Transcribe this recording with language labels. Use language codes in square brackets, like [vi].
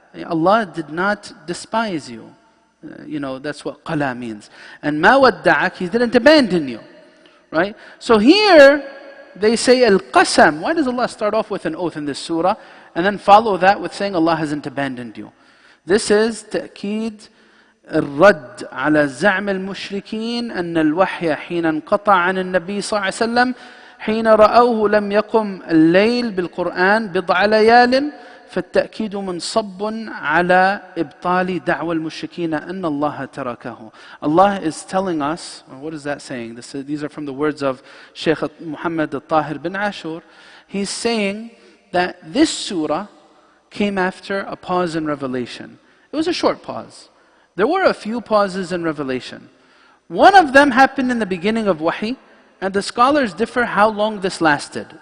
[en] Allah did not despise you. That's what qala means. And [ar] مَا وَدَّعَكَ, [en] He didn't abandon you. Right? So here they say al-qasam. Why does Allah start off with an oath in this surah and then follow that with saying Allah hasn't abandoned you? [ar] This is تأكيد الرد على زعم المشركين أن الوحي حين انقطع عن النبي صلى الله عليه وسلم حين رأوه لم يقم الليل بالقرآن بضع ليال فالتأكيد منصب على إبطال دعوى المشركين أن الله تركه. [en] Allah is telling us, what is that saying? These are from the words of Shaykh Muhammad al-Tahir bin Ashur. He's saying that this surah came after a pause in revelation. It was a short pause. There were a few pauses in revelation. One of them happened in the beginning of wahi, and the scholars differ how long this lasted.